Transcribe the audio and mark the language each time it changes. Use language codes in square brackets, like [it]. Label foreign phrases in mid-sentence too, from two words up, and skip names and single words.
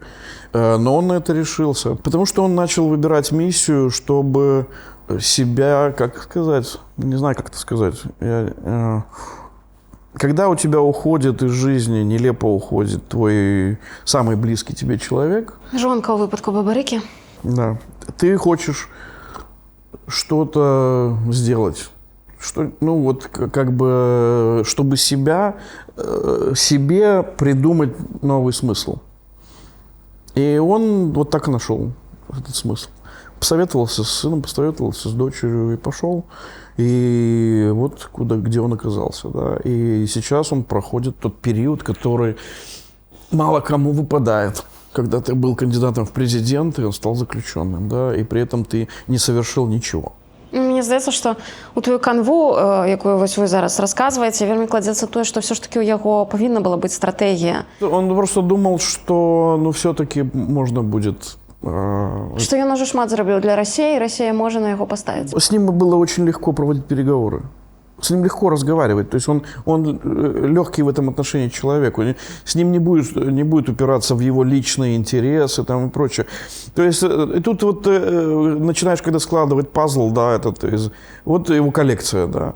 [ru] Но он на это решился. Потому что он начал выбирать миссию, чтобы себя, как сказать, не знаю, как это сказать. Когда у тебя уходит из жизни, нелепо уходит твой самый близкий тебе человек. [be] Жонка у выпадку Бабарики. [ru] Да. Ты хочешь что-то сделать. Ну вот как бы, чтобы себе придумать новый смысл. И он вот так и нашел этот смысл. Посоветовался с сыном, посоветовался с дочерью и пошел. И вот где он оказался. Да. И сейчас он проходит тот период, который мало кому выпадает. Когда ты был кандидатом в президенты, он стал заключенным, да, и при этом ты не совершил ничего. [uk] Мені здається, що у твою канву, яку ось ви зараз розказуєте, вельми кладеться те, що все ж таки у його повинна була бути стратегія. [ru] Он просто думал, что, ну, все-таки можно будет... [uk] Что ён уже шмат зробив для Росії, і Росія може на його поставити. [ru] С ним было очень легко проводить переговоры. С ним легко разговаривать. То есть он легкий в этом отношении человек. С ним не будет упираться в его личные интересы там, и прочее. То есть и тут вот начинаешь, когда складывать пазл, да, вот его коллекция, да.